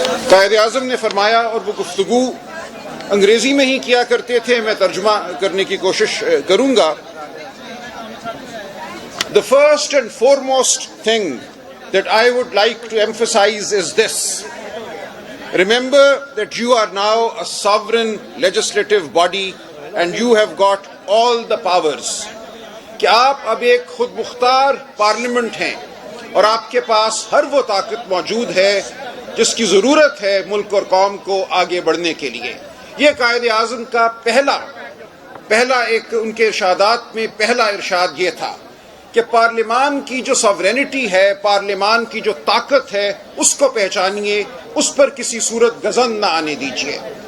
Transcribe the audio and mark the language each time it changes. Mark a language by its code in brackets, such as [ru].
[ur] قائد اعظم نے فرمایا، اور وہ گفتگو انگریزی میں ہی کیا کرتے تھے، میں ترجمہ کرنے کی کوشش کروں گا. [en] The first and foremost thing that I would like to emphasize is this. Remember that you are now a sovereign legislative body and you have got all the powers. [ur] کہ آپ اب ایک خود مختار پارلیمنٹ ہیں اور آپ کے پاس ہر وہ طاقت موجود ہے جس کی ضرورت ہے ملک اور قوم کو آگے بڑھنے کے لیے. یہ قائد اعظم کا پہلا ایک ان کے ارشادات میں پہلا ارشاد یہ تھا کہ پارلیمان کی جو ساورینٹی ہے، پارلیمان کی جو طاقت ہے، اس کو پہچانیے، اس پر کسی صورت گزن نہ آنے دیجیے.